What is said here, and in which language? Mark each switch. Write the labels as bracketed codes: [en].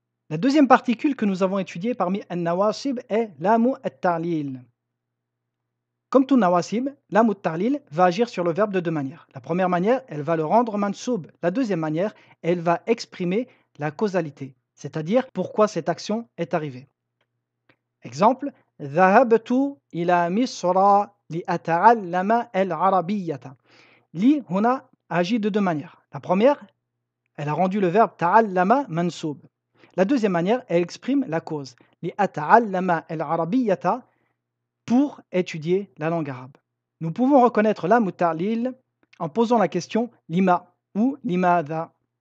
[fr] La deuxième particule que nous avons étudiée parmi an-nawasib est lamu at-ta'lil. Comme tout nawasib, lam at-ta'lil va agir sur le verbe de deux manières. La première manière, elle va le rendre mansoub. La deuxième manière, elle va exprimer la causalité, c'est-à-dire pourquoi cette action est arrivée. Exemple, [ar] ذهبت إلى مصر لأتعلم العربية. [fr] Li huna agit de deux manières. La première, elle a rendu le verbe ta'allama mansoub. La deuxième manière, elle exprime la cause. [ar] لأتعلم العربية, [fr] pour étudier la langue arabe. Nous pouvons reconnaître lam at-ta'lil en posant la question lima ou limadha.